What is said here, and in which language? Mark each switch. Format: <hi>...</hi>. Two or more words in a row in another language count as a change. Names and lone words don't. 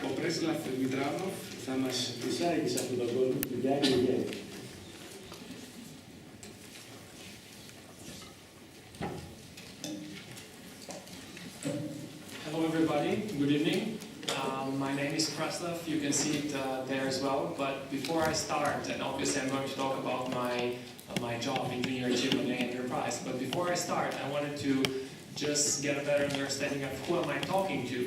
<el>Preslav Mitranov θα μας εισάγει σε αυτόν τον κόσμο του Γιάννη Γέννη.</el> <en>Hello everybody, good evening. My name is Preslav, you can see it there as well, but before I start, and obviously I'm going to talk about my job in Junior Achievement and Enterprise, but before I start, I wanted to just get a better understanding of who am I talking to.</en>